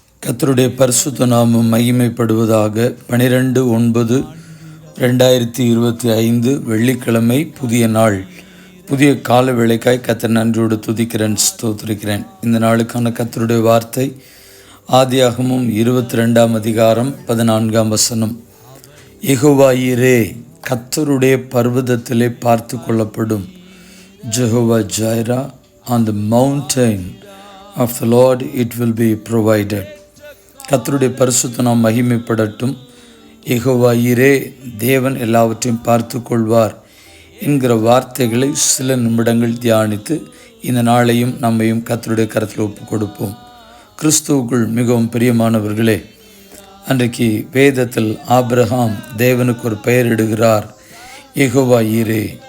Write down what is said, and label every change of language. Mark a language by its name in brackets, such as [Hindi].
[Tamil] கர்த்தருடைய பரிசுத்த நாமம் மகிமைப்படுவதாக. 12/9/2025 வெள்ளிக்கிழமை, புதிய நாள், புதிய கால வேளைக்காய் கர்த்தர் நன்றியோடு துதிக்கிறேன், ஸ்தோத்திரிக்கிறேன். இந்த நாளுக்கான கர்த்தருடைய வார்த்தை ஆதியாகமம் 22ஆம் அதிகாரம் 14ஆம் வசனம். யெகோவா ஈரே, கர்த்தருடைய பர்வதத்திலே பார்த்து கொள்ளப்படும். [English] Jehovah Jireh, on the mountain of the Lord it will be provided. [Tamil] கர்த்தருடைய பரிசுத்த நாமம் மகிமைப்படட்டும். யெகோவா ஈரே, தேவன் எல்லாவற்றையும் பார்த்து கொள்வார் என்கிற வார்த்தைகளை சில நிமிடங்கள் தியானித்து இந்த நாளையும் நம்மையும் கர்த்தருடைய கரத்தில் ஒப்பு கொடுப்போம். கிறிஸ்துவுக்குள் மிகவும் பிரியமானவர்களே, அன்றைக்கு வேதத்தில் ஆபிரகாம் தேவனுக்கு ஒரு பெயரிடுகிறார், யெகோவா ஈரே.